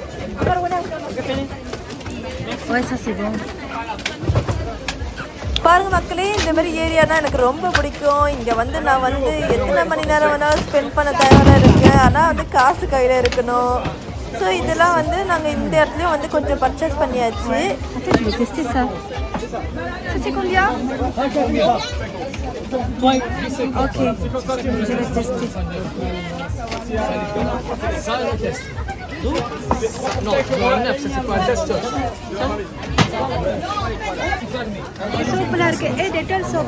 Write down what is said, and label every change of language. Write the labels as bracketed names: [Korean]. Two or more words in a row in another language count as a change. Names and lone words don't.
[Tamil] பாருங்க மக்களே, இந்த மாதிரி ஏரியானா எனக்கு ரொம்ப பிடிக்கும். இங்கே வந்து நான் வந்து எத்தனை மணி நேரம் வேணாலும் ஸ்பெண்ட் பண்ண தயாராக இருக்கேன். ஆனால் வந்து காசு கையில் இருக்கணும். ஸோ இதெல்லாம் வந்து நாங்கள் இந்த இடத்துலையும் வந்து கொஞ்சம் பர்ச்சேஸ் பண்ணியாச்சு. [French] C'est combien? Ok. Je vais tester. Non, ça c'est pas un test. Soap là iருக்கு. Et Dettol soap.